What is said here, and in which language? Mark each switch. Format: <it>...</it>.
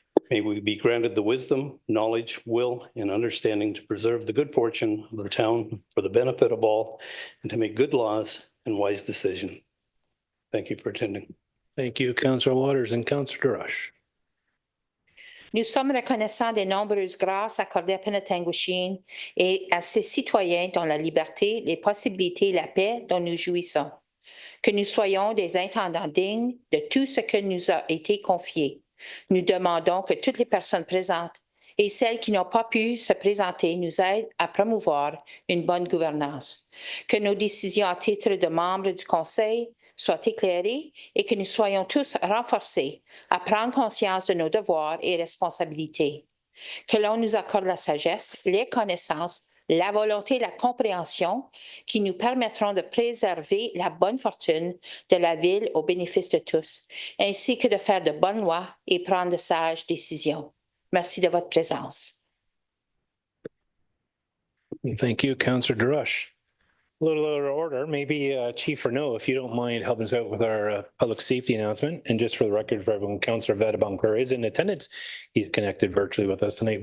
<en>May we be granted the wisdom, knowledge, will, and understanding to preserve the good fortune of the town for the benefit of all and to make good laws and wise decisions. Thank you for attending. Thank you, Councillor Waters and Councillor Rush.</en> <fr>Nous sommes reconnaissants des nombreuses grâces accordées à Penetanguishene et à ses citoyens dont la liberté, les possibilités et la paix dont nous jouissons. Que nous soyons des intendants dignes de tout ce que nous a été confié. Nous demandons que toutes les personnes présentes et celles qui n'ont pas pu se présenter nous aident à promouvoir une bonne gouvernance. Que nos décisions à titre de membres du Conseil soient éclairées et que nous soyons tous renforcés à prendre conscience de nos devoirs et responsabilités. Que l'on nous accorde la sagesse, les connaissances, la volonté et la compréhension qui nous permettront de préserver la bonne fortune de la ville au bénéfice de tous, ainsi que de faire de bonnes lois et prendre de sages décisions. Merci de votre présence.</fr> <en>Thank you, Councillor Rush. A little out of order, maybe Chief Renault, if you don't mind helping us out with our public safety announcement. And just for the record, for everyone, Councillor Vadabonker is in attendance. He's connected virtually with us tonight.</en>